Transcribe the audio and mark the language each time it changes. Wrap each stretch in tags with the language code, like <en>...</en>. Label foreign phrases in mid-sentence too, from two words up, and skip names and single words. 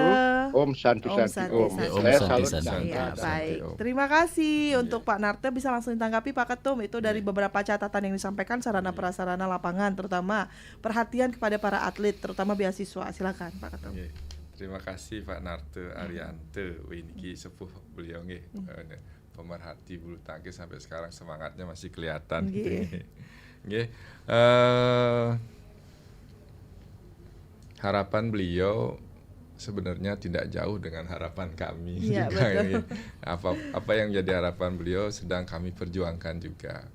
<id>itu</id> <sa>Om Santi Om Santi Santi Om. Santi. Om</sa> <id>Saya</id> <sa>Santi</sa> <id>salut</id> <sa>Santi.</sa> <id>dan Iya,</id> <sa>Santi,</sa> <id>baik.</id> <sa>Om.</sa> <id>Terima kasih untuk Pak Narte, bisa langsung ditanggapi Pak Ketum. Itu dari beberapa catatan yang disampaikan sarana prasarana lapangan, terutama perhatian kepada para atlet, terutama beasiswa. Silakan Pak Ketum. Nggih. Terima kasih Pak Narte Ariante.</id> <ban>Wih, niki sepuh beliau nggih.</ban> <id>Pemerhati bulu tangkis sampai sekarang semangatnya masih kelihatan. Nggih. Nggih. Harapan beliau sebenarnya tidak jauh dengan harapan kami Iya, juga. betul. Nggih. Apa yang jadi harapan beliau sedang kami perjuangkan juga.</id>